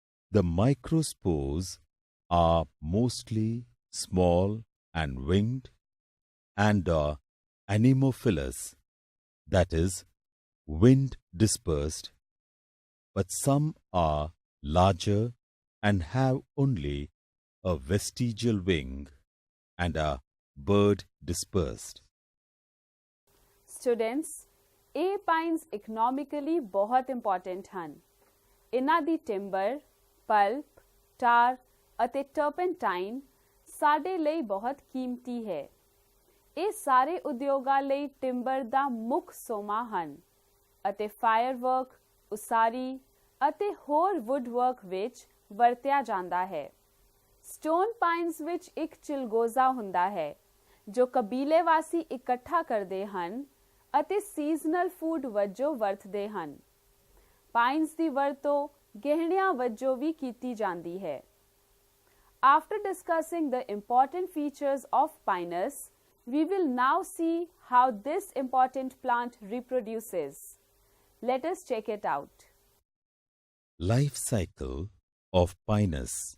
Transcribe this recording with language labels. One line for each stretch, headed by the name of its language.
English: The microspores are mostly small and winged and are anemophilous, that is, wind dispersed, but some are larger and have only a vestigial wing and are bird dispersed. Students, A pines economically बहुत important ਹਨ।
Punjabi: ਇਨ੍ਹਾਂ ਦੀ timber, pulp, ਟਾਰ ਅਤੇ ਟਰਪੈਂਟਾਈਨ ਸਾਡੇ ਲਈ ਬਹੁਤ ਕੀਮਤੀ ਹੈ। ਇਹ ਸਾਰੇ ਉਦਯੋਗਾਂ ਲਈ ਟਿੰਬਰ ਦਾ ਮੁੱਖ ਸੋਮਾ ਹਨ ਅਤੇ ਫਾਇਰਵਰਕ, ਉਸਾਰੀ ਅਤੇ ਹੋਰ ਵੁੱਡਵਰਕ ਵਿੱਚ ਵਰਤਿਆ ਜਾਂਦਾ ਹੈ। ਸਟੋਨ ਪਾਈਨਸ ਵਿੱਚ ਇੱਕ ਚਿਲਗੋਜ਼ਾ ਹੁੰਦਾ ਹੈ ਜੋ ਕਬੀਲੇ ਵਾਸੀ ਇਕੱਠਾ ਕਰਦੇ ਹਨ ਅਤੇ ਸੀਜ਼ਨਲ ਫੂਡ ਵਜੋਂ ਵਰਤਦੇ ਹਨ। ਪਾਈਨਸ ਦੀ ਵਰਤੋਂ ਗਹਿਣਿਆਂ ਵਜੋਂ ਵੀ ਕੀਤੀ ਜਾਂਦੀ ਹੈ।
English: After discussing the important features of pinus, we will now see how this important plant reproduces. Let us check it out. Life cycle of pinus.